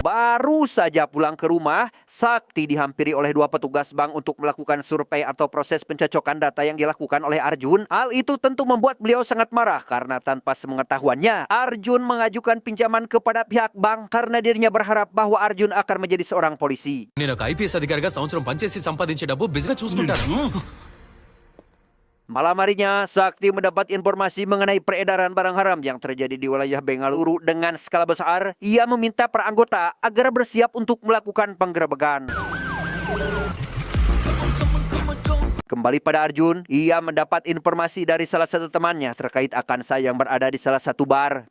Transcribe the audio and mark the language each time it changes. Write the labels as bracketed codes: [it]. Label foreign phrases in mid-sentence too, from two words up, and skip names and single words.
[id] Baru saja pulang ke rumah, Sakti dihampiri oleh 2 petugas bank untuk melakukan survei atau proses pencocokan data yang dilakukan oleh Arjun. Hal itu tentu membuat beliau sangat marah karena tanpa sepengetahuannya, Arjun mengajukan pinjaman kepada pihak bank karena dirinya berharap bahwa Arjun akan menjadi seorang polisi. [te] నేను ఒక ఐపీఎస్ అధికారిగా సంవత్సరం పనిచేసి సంపాదించే డబ్బు బిజినెస్ చూసుకుంటాను. [id] Malam harinya, Sakti mendapat informasi mengenai peredaran barang haram yang terjadi di wilayah Bengaluru dengan skala besar. Ia meminta para anggota agar bersiap untuk melakukan penggerebekan. Kembali pada Arjun, ia mendapat informasi dari salah satu temannya terkait Akansa yang berada di salah satu bar.